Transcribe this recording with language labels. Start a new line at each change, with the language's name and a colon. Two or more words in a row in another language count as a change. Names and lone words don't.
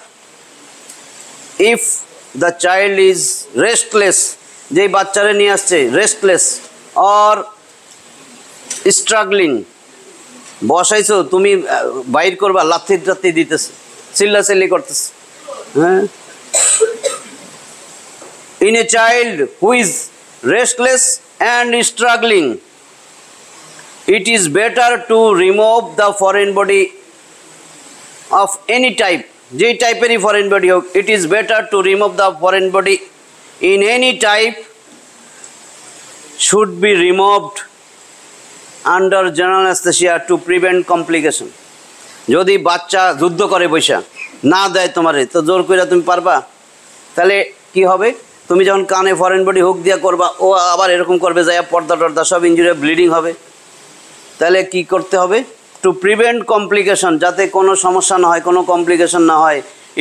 English: if the child is restless
Bangla: যেই বাচ্চারে নিয়ে আসছে
English: restless or struggling
Bangla: বসাইছো তুমি বাইর করবা লাথি দিতেছে চিল্লাচিল্লি করতেছে হ্যাঁ
English: in a child who is restless and struggling it is better to remove the foreign body of any type
Bangla: jei type er foreign body hok
English: it is better to remove the foreign body in any type should be removed under general anesthesia to prevent complication
Bangla: যদি বাচ্চা যুদ্ধ করে বইসা না দেয় তোমারে তো জোর কইরা তুমি পারবা তাহলে কি হবে তুমি যখন কানে
English: foreign body
Bangla: হুক দিয়া করবা ও আবার এরকম করবে যায় পর্দা টর্দা সব ইনজুরি ব্লিডিং হবে তাহলে কি করতে হবে
English: to prevent complication
Bangla: যাতে কোনো সমস্যা না হয় কোনো কমপ্লিকেশন না হয় ইট